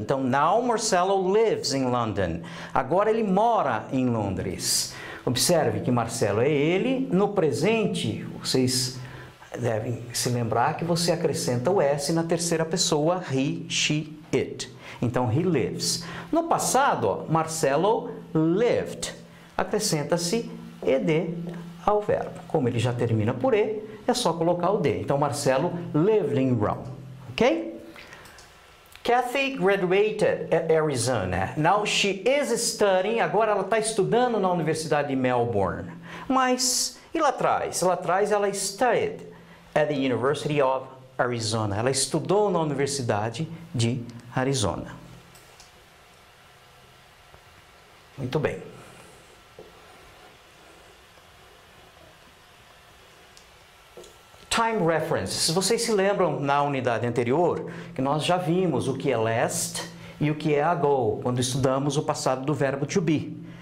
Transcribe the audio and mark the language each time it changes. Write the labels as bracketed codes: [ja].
[pt] Então, [en] now Marcelo lives in London. [pt] Agora ele mora em Londres. Observe que Marcelo é ele. No presente, vocês devem se lembrar que você acrescenta o S na terceira pessoa, [en] he, she, it. Então, he lives. [pt] No passado, ó, Marcelo lived. Acrescenta-se ED ao verbo. Como ele já termina por E, é só colocar o D. [en] Então, Marcelo lived in Rome. Ok? Kathy graduated at Arizona. Now she is studying. [pt] Agora ela está estudando na Universidade de Melbourne. Mas, e lá atrás? Lá atrás ela [en] studied at the University of Arizona. [pt] Ela estudou na Universidade de Arizona. Muito bem. [en] Time reference. [pt] Vocês se lembram na unidade anterior que nós já vimos o que é last e o que é ago, quando estudamos o passado do verbo to be.